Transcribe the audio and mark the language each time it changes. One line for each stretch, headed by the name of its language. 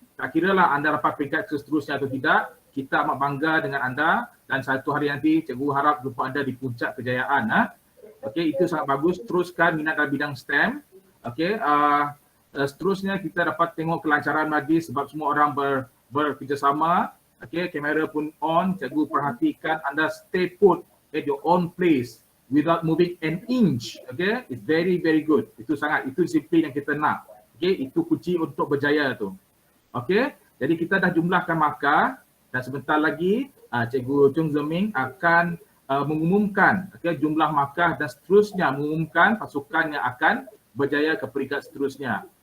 Malay: Tak kiralah anda dapat peringkat seterusnya atau tidak, kita amat bangga dengan anda dan satu hari nanti cikgu harap jumpa anda di puncak kejayaan. Okey, itu sangat bagus. Teruskan minat dalam bidang STEM. Okey, seterusnya kita dapat tengok kelancaran lagi sebab semua orang bekerjasama. Okey, kamera pun on. Cikgu perhatikan anda
English: stay put at your own place without moving an inch.
Malay: Okey,
English: it's very very good.
Malay: Itu disiplin yang kita nak. Okey, itu kunci untuk berjaya tu. Okey, jadi kita dah jumlahkan markah dan sebentar lagi Cikgu Chung Zeming akan mengumumkan jumlah markah dan seterusnya mengumumkan pasukan yang akan berjaya ke peringkat seterusnya.